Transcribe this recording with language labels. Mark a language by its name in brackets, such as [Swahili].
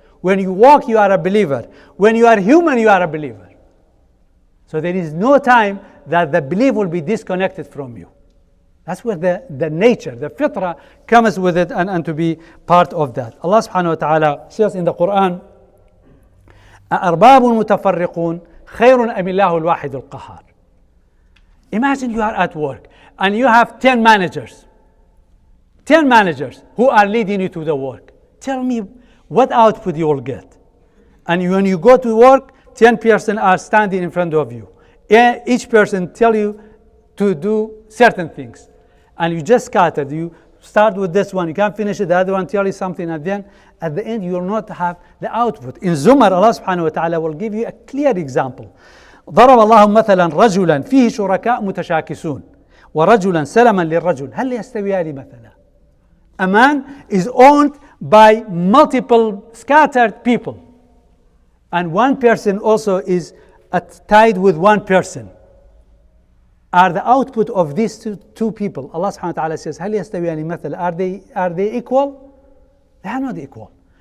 [English] When you walk, you are a believer. When you are human, you are a believer. So there is no time that the belief will be disconnected from you. That's where the nature, the fitrah comes with it and to be part of that. Allah subhanahu wa ta'ala says in the Quran, [Arabic] أأرباب متفرقون خير أم الله الواحد القهار. [English] Imagine you are at work and you have 10 managers who are leading you to the work. Tell me what output you will get. And when you go to work, 10 persons are standing in front of you. Each person tell you to do certain things. And you just scattered. You start with this one, you can't finish it, the other one tell you something, and then at the end you will not have the output. In Zumar, Allah subhanahu wa ta'ala will give you a clear example. [Arabic] ضرب الله مثلا رجلا فيه شركاء متشاكسون ورجلا سلما للرجل هل يستويان مثلا. [English] A man is owned by multiple scattered people, and one person also is tied with one person. Are the output of these two people, Allah subhanahu wa ta'ala says, [Arabic] هل يستويان مثلا, [English] are they equal? They are not equal.